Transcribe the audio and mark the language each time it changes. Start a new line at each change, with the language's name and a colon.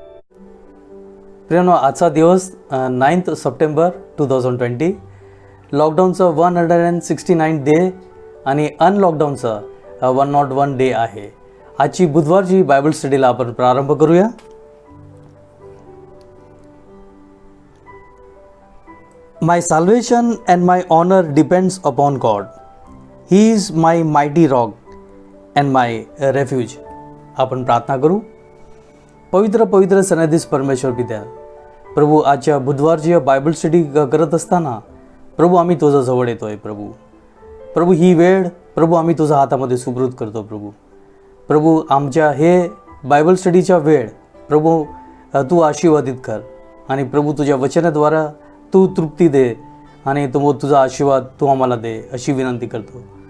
Marathi: प्रियानो, आजचा दिवस 9 September 2020, लॉकडाऊनचं 169 day आणि अनलॉकडाऊनचं 101 डे आहे. आजची बुधवारची बायबल स्टडीला आपण प्रारंभ करूया.
English: My salvation and my honor depends upon God. He is my mighty rock and my refuge.
Marathi: आपण प्रार्थना करू. पवित्र सन्निधीस परमेश्वर पित्या, प्रभू, आजच्या बुधवारची बायबल स्टडी करत असताना प्रभू आम्ही तुझ्या जवळ येतोय. प्रभू ही वेळ प्रभू आम्ही तुझ्या हातामध्ये सुपूर्द करतो. प्रभू आमच्या हे बायबल स्टडीच्या वेळ प्रभू तू आशीर्वादित कर आणि प्रभू तुझ्या वचनाद्वारा तू तृप्ती दे आणि तुझा आशीर्वाद तू आम्हाला दे अशी विनंती करतो.